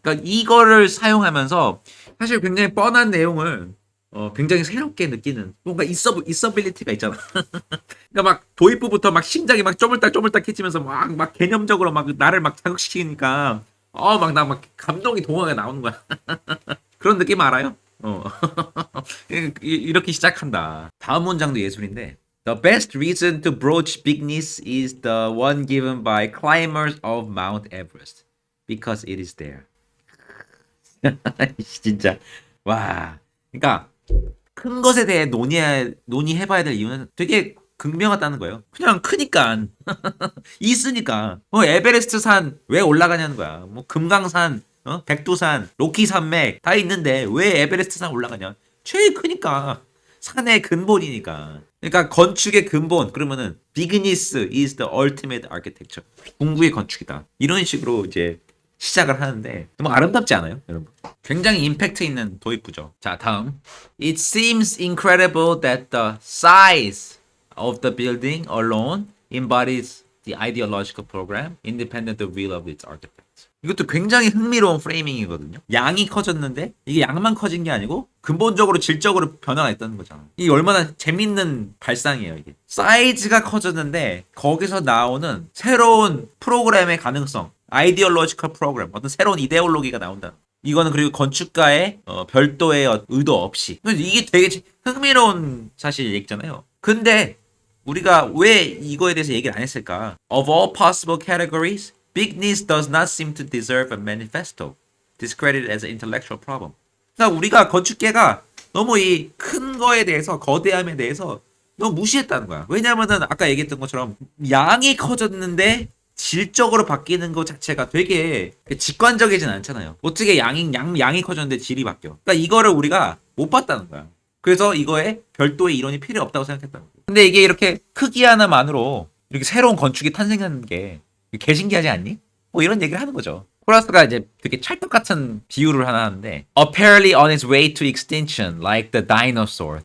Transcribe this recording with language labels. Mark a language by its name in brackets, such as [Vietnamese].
[Korean] 그러니까 이거를 사용하면서 사실 굉장히 뻔한 내용을 굉장히 새롭게 느끼는 뭔가 있어빌리티가 있잖아. 그러니까 막 도입부부터 막 심장이 막 쪼물딱 해지면서 막 개념적으로 막 나를 막 자극시키니까 나 막 감동이 동화가 나오는 거야. 그런 느낌 알아요? 이렇게 시작한다. 다음 문장도 예술인데 [English] The best reason to broach bigness is the one given by climbers of Mount Everest because it is there. [Korean] 진짜 와. 그러니까 큰 것에 대해 논의해봐야 될 이유는 되게 극명하다는 거예요. 그냥 크니까 있으니까 에베레스트 산 왜 올라가냐는 거야. 뭐 금강산, 백두산, 로키 산맥 다 있는데 왜 에베레스트 산 올라가냐? 제일 크니까 산의 근본이니까. 그러니까 건축의 근본 그러면은 [English] bigness is the ultimate architecture. [Korean] 궁극의 건축이다. 이런 식으로 이제 시작을 하는데 너무 아름답지 않아요, 여러분? 굉장히 임팩트 있는 도입부죠. 자, 다음. [English] It seems incredible that the size of the building alone embodies the ideological program independent of the will of its architect. [Korean] 이것도 굉장히 흥미로운 프레이밍이거든요. 양이 커졌는데 이게 양만 커진 게 아니고 근본적으로 질적으로 변화가 있다는 거잖아. 이게 얼마나 재밌는 발상이에요, 이게. 사이즈가 커졌는데 거기서 나오는 새로운 프로그램의 가능성, 아이디올로지컬 프로그램, 어떤 새로운 이데올로기가 나온다. 이거는 그리고 건축가의 별도의 의도 없이. 이게 되게 흥미로운 사실 얘기잖아요. 근데 우리가 왜 이거에 대해서 얘기를 안 했을까? [English] Of all possible categories, bigness does not seem to deserve a manifesto, discredited as an intellectual problem. [Korean] 그러니까 우리가 건축계가 너무 이 큰 거에 대해서, 거대함에 대해서 너무 무시했다는 거야. 왜냐면은 아까 얘기했던 것처럼 양이 커졌는데 질적으로 바뀌는 것 자체가 되게 직관적이진 않잖아요. 어떻게 양이 커졌는데 질이 바뀌어? 그러니까 이거를 우리가 못 봤다는 거야. 그래서 이거에 별도의 이론이 필요 없다고 생각했다는 거야. 근데 이게 이렇게 크기 하나만으로 이렇게 새로운 건축이 탄생하는 게 개신기하지 않니? 뭐 이런 얘기를 하는 거죠. 쿠라스가 이제 되게 찰떡 같은 비유를 하나 하는데 [English] apparently on its way to extinction like the dinosaur.